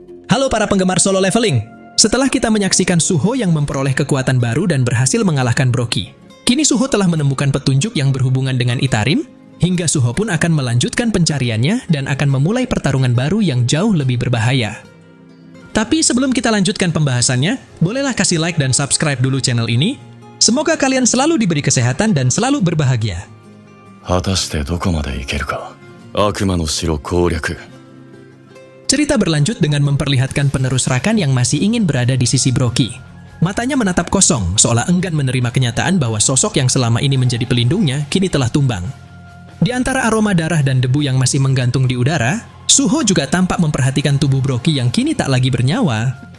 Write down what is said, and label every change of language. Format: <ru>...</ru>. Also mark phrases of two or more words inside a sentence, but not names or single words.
<id>Halo para penggemar solo leveling. Setelah kita menyaksikan Suho yang memperoleh kekuatan baru dan berhasil mengalahkan Broky, kini Suho telah menemukan petunjuk yang berhubungan dengan Itarim, hingga Suho pun akan melanjutkan pencariannya dan akan memulai pertarungan baru yang jauh lebih berbahaya. Tapi sebelum kita lanjutkan pembahasannya, bolehlah kasih like dan subscribe dulu channel ini. Semoga kalian selalu diberi kesehatan dan selalu berbahagia.</id> <ja>果たしてどこまで行けるか。悪魔の城攻略。</ja> <id>Cerita berlanjut dengan memperlihatkan penerus Rakan yang masih ingin berada di sisi Broky. Matanya menatap kosong, seolah enggan menerima kenyataan bahwa sosok yang selama ini menjadi pelindungnya kini telah tumbang. Di antara aroma darah dan debu yang masih menggantung di udara, Suho juga tampak memperhatikan tubuh Broky yang kini tak lagi bernyawa.</id>